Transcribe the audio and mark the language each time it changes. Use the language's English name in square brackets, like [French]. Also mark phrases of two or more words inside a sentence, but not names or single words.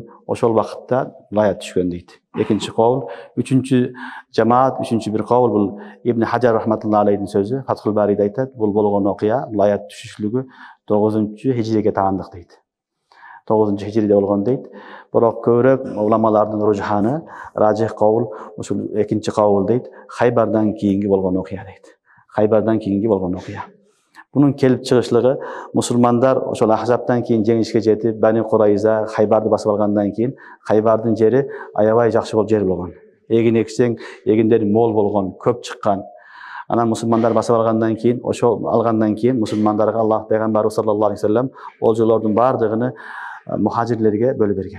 [Kyrgyz] Ошол вакытта аят түшкөн дейт. Экинчи кол, үчүнчү жамаат, үчүнчү бир кол бул Ибн Хаджар [Arabic] رحمة الله عليه [Kyrgyz] сөзү, Фатхул Бариде айтат, бул болгон окуя, бул аят түшүшлүгү 9-хижриге таандык дейт. 9-хижриде болгон дейт. Бирок көбүрөөк уламалардын ружханы, ражих кол, ушул экинчи кол дейт. Хайбардан кийинги болгон окуя дейт. Хайбардан кийинги болгон окуя. Bunun kelip чыгышлыгы мусулмандар ошол Ахзабтан кийин жеңишке жетип, Бани Курайза Хайбарды басып алгандан кийин Хайбардын жери аябай жакшы жер болгон. Эгин эксең, эгиндер мол болгон, көп чыккан. Анан мусулмандар басып алгандан кийин, ошол алгандан кийин мусулмандарга Аллах пайгамбары [Arabic] صلى الله عليه وسلم [Kyrgyz] олжолордун бардыгын мухажирлерге бөлүп берген.